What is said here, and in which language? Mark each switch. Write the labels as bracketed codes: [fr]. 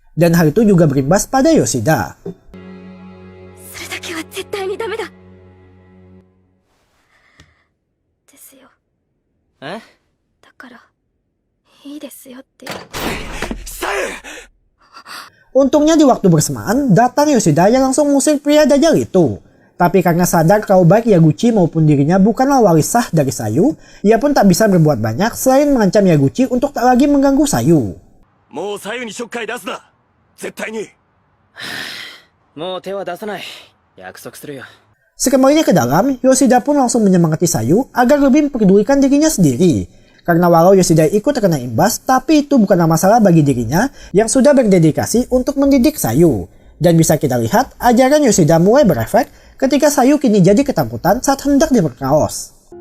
[id] Dan hal itu juga berimbas pada Yoshida. [ja] それだけは絶対にダメだ。ですよ。え？だからいいですよって。 [id] Untungnya di waktu bersamaan, datang Yoshida yang langsung mengusir pria dajjal itu. Tapi karena sadar kalau baik Yaguchi maupun dirinya bukanlah waris sah dari Sayu, ia pun tak bisa berbuat banyak selain mengancam Yaguchi untuk tak lagi mengganggu Sayu. [ja] もう左右にちょっかい出すな絶対にもう手は出さない。約束するよ。 [id] Sekembalinya ke dalam, Yoshida pun langsung menyemangati Sayu agar lebih mempedulikan dirinya sendiri. Karena walau Yoshida ikut terkena imbas, tapi itu bukanlah masalah bagi dirinya yang sudah berdedikasi untuk mendidik Sayu. Dan bisa kita lihat, ajaran Yoshida mulai berefek ketika Sayu kini jadi ketakutan saat hendak diperkaos.